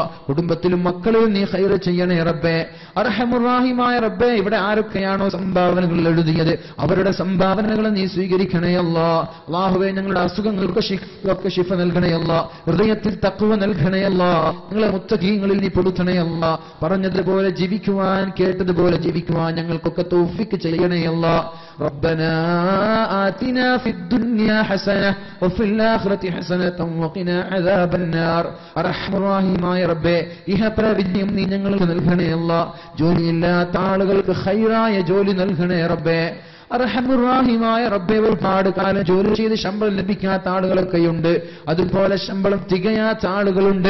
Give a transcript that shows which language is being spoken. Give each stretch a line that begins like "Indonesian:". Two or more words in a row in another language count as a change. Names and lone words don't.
Malayalam: കുടുംബത്തിലും മക്കളിലും നീ ഖൈർ ചെയ്യണേ റബ്ബേ. അർഹമുർറഹീമായ റബ്ബേ, ഇവിടെ ആരൊക്കെയാണോ സംഭാവനകൾ എഴുതിയത് അവരുടെ സംഭാവനകൾ നീ സ്വീകരിക്കണേ അല്ലാഹ്. അല്ലാഹുവേ, ഞങ്ങളുടെ അസുഖങ്ങൾക്ക് ശിഫ നൽകണേ അല്ലാഹ്. ഹൃദയത്തിൽ തഖ്വ നൽകണേ അല്ലാഹ്. ഞങ്ങളെ മുത്തഖീങ്ങളിൽ നീ പെടുത്തണേ അല്ലാഹ്. പറഞ്ഞതുപോലെ ജീവിക്കുവാൻ, കേട്ടതുപോലെ ജീവിക്കുവാൻ ഞങ്ങൾക്കൊക്കെ തൗഫീഖ് ചെയ്യണേ അല്ലാഹ്.
Arabic: ربنا آتنا في الدنيا حسنة وفي الآخرة حسنة وقنا عذاب النار.
Malayalam: അർഹമുർറഹീമായ റബ്ബേ, ഇഹപരവിജയം നീ ഞങ്ങൾക്ക് നൽകണേ അല്ലാഹ്. ജോലിയില്ലാത്ത ആളുകൾക്ക് ഖൈറായ ജോലി നൽകണേ റബ്ബേ. അർഹമുർ റഹീമായ റബ്ബേ, ഒരുപാട് കാലം ജോലി ചെയ്ത് ശമ്പളം ലഭിക്കാത്ത ആളുകളൊക്കെയുണ്ട്. അതുപോലെ ശമ്പളം തികയാത്ത ആളുകളുണ്ട്.